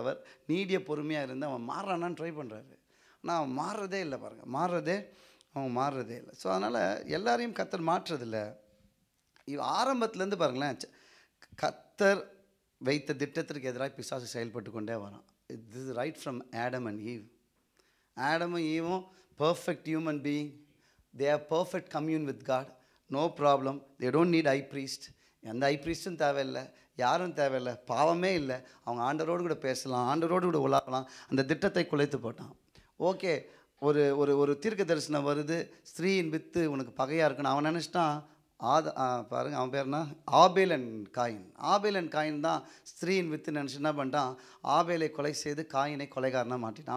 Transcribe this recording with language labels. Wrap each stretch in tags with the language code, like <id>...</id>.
<ta>அவர் நீடிய பொறுமையாக இருந்து அவன் மாறானான்னு ட்ரை பண்ணுறாரு. ஆனால் அவன் மாறுறதே இல்லை. பாருங்கள், அவன் மாறுறதே இல்லை. ஸோ அதனால் எல்லாரையும் கர்த்தர் மாற்றுறதில்லை. ஆரம்பத்துலேருந்து பாருங்களேன், கர்த்தர் வைத்த திட்டத்திற்கு எதிராக பிசாசு செயல்பட்டு கொண்டே வரான்.</ta> <en>This is right from Adam and Eve. ஆடமும் ஈவும் perfect human being. They have perfect commune with God. No problem. They don't need high priest.</en> <ta>எந்த ஹை ப்ரீஸ்ட்டும் தேவையில்லை, யாரும் தேவையில்லை, பாவமே இல்லை. அவங்க ஆண்டவரோடு கூட பேசலாம், ஆண்டவரோடு கூட உலாகலாம். அந்த திட்டத்தை குலைத்து போட்டான். ஓகே, ஒரு ஒரு ஒரு தீர்க்க தரிசனம் வருது, ஸ்திரீயின் வித்து உனக்கு பகையாக இருக்குன்னு அவன் நினச்சிட்டான். பாருங்கள், அவன் பேர்னா ஆபேல் அண்ட் காயின் தான் ஸ்திரீயின் வித்து நினச்சி என்ன பண்ணிட்டான், ஆபேலை கொலை செய்து காயினை கொலைகாரனாக மாட்டிட்டான்.</ta>